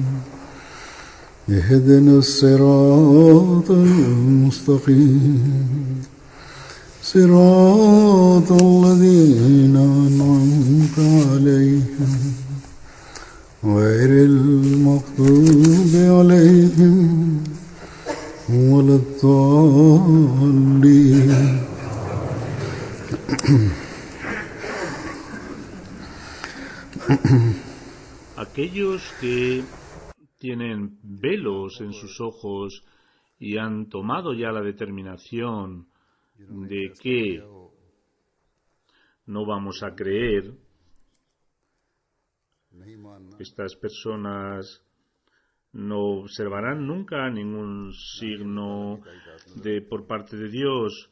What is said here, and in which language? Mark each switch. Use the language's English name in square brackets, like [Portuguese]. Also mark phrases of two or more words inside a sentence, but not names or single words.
[Arabic] اهدنا الصراط المستقيم صراط الذين أنعمت عليهم غير المغضوب عليهم ولا الضالين. [Spanish] Aquellos que tienen velos en sus ojos y han tomado ya la determinación de que no vamos a creer, estas personas no observarán nunca ningún signo por parte de Dios.